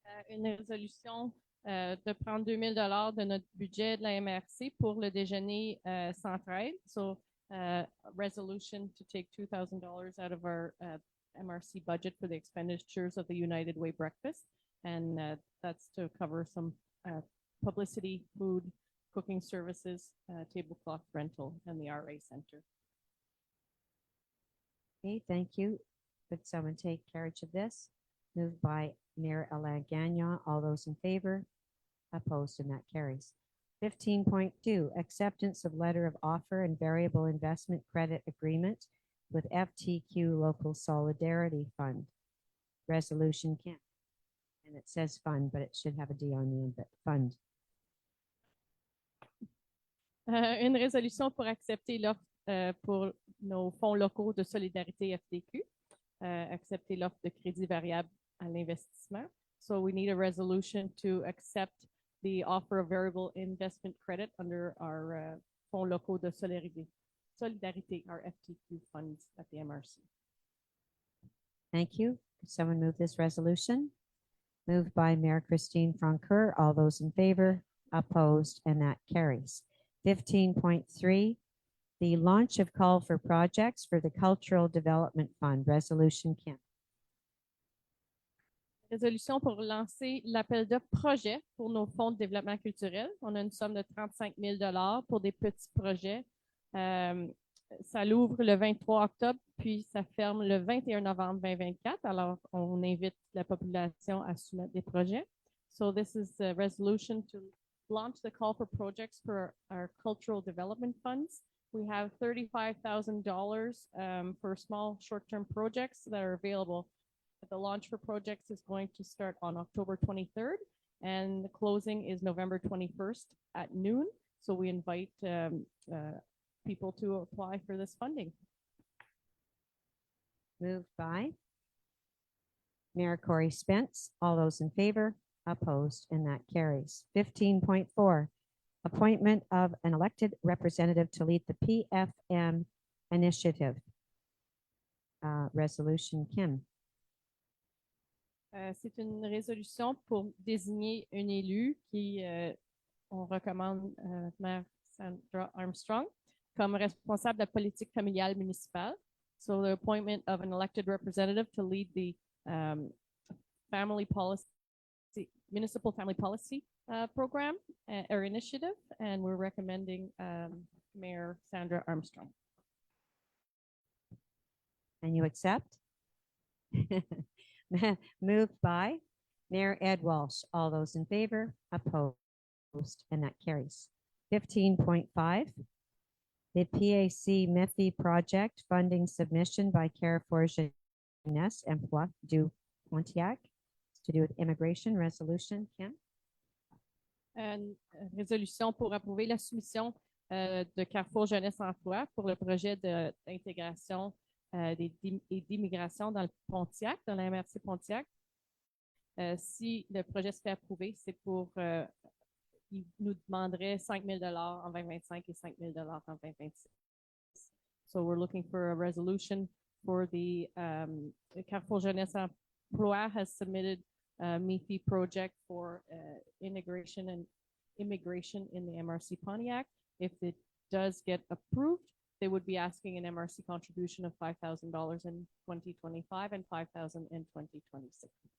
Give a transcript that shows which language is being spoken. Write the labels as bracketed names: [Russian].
[French] Une résolution de prendre 2 000 $ de notre budget de la MRC pour le déjeuner central. [English] So, resolution to take $2,000 out of our MRC budget for the expenditures of the United Way breakfast. And that's to cover some publicity, food, cooking services, tablecloth rental, and the RA Center. Okay, thank you. Could someone take carriage of this? Moved by Mayor Alain Gagnon. All those in favor? Opposed, and that carries. 15.2, acceptance of letter of offer and variable investment credit agreement with FTQ Local Solidarity Fund. Resolution, Kim. And it says fund, but it should have a D on the end, but fund. [French] Une résolution pour accepter l'offre pour nos fonds locaux de solidarité FTQ, accepter l'offre de crédit variable à l'investissement. [English] So we need a resolution to accept the offer of variable investment credit under our fonds locaux de solidarité, our FTQ funds at the MRC. Thank you. Could someone move this resolution? Moved by Mayor Christine Francoeur. All those in favor? Opposed, and that carries. 15.3, the launch of call for projects for the Cultural Development Fund. Resolution, Kim. [French] Résolution pour lancer l'appel d'offres projet pour nos fonds de développement culturel. On a une somme de 35 000 $ pour des petits projets. Ça l'ouvre le 23 octobre, puis ça ferme le 21 novembre 2024. Alors, on invite la population à soumettre des projets. [English] So this is a resolution to launch the call for projects for our cultural development funds. We have $35,000 for small short-term projects that are available. The launch for projects is going to start on October 23rd, and the closing is November 21st at noon. So we invite people to apply for this funding. Moved by Mayor Corey Spence. All those in favor? Opposed, and that carries. 15.4, appointment of an elected representative to lead the PFM initiative. Resolution, Kim. [French] C'est une résolution pour désigner un élu qui, on recommande Maire Sandra Armstrong comme responsable de la politique familiale municipale. [English] So the appointment of an elected representative to lead the family policy, municipal family policy program or initiative, and we're recommending Mayor Sandra Armstrong. And you accept? Moved by Mayor Ed Walsh. All those in favor, opposed, and that carries. 15.5, the PAC MIFI project funding submission by Carrefour Jeunesse Emploi du Pontiac. It's to do with immigration resolution. Kim? [French] Une résolution pour approuver la soumission de Carrefour Jeunesse Emploi pour le projet d'intégration et d'immigration dans le Pontiac, dans la MRC Pontiac. Si le projet se fait approuver, c'est pour, il nous demanderait 5 000 en 2025 et 5 000 en 2026. [English] So we're looking for a resolution for the Carrefour Jeunesse Emploi has submitted a MIFI project for integration and immigration in the MRC Pontiac. If it does get approved, they would be asking an MRC contribution of $5,000 in 2025 and $5,000 in 2026.